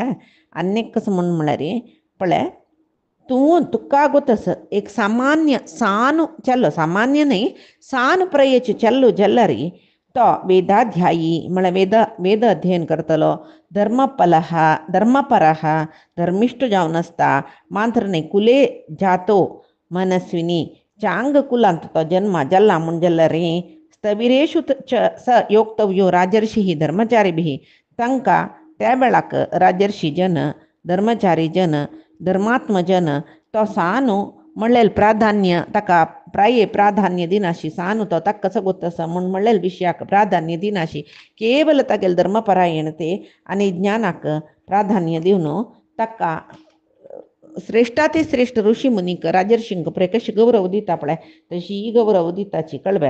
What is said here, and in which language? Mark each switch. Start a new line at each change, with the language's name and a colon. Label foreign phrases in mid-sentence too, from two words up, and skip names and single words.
Konkani: आनीक कसं म्हळ्यार पळय तुका गोतस एक सामान्य सान चल्लो सामान्य न्ही सान प्रयच चल्लो जल्लरी तो वेदाध्यायी म्हळ्यार वेद अध्ययन करतलो धर्मपरः धर्मिष्ठ जावन आसता. मात्र न्ही
Sanskrit: कुले जातो मनस्विनी
Konkani: चांग कुलांत तो जन्म जाल्ला म्हूण जाल्यार
Sanskrit: स्थविरेषु स योक्तव्यो राजर्षी
Konkani: धर्मचारीभिः तांकां त्या वेळाक राजर्षी जन धर्मचारी जन धर्मात्म जन तो सानू म्हणलेल प्राधान्य ताका प्राधान्य दिनाशी सानू तो ताका कसो गोतसा म्हूण म्हणलेल विशयाक प्राधान्य दिनाशी केवल तागेल धर्मपरायणते आनी ज्ञानाक प्राधान्य दिवन ताका श्रेष्ठाती श्रेष्ठ ऋषी मुनीक राजर्षींक पळय कशी गौरव दिता पळय तशी ही गौरव दिताची कळवे.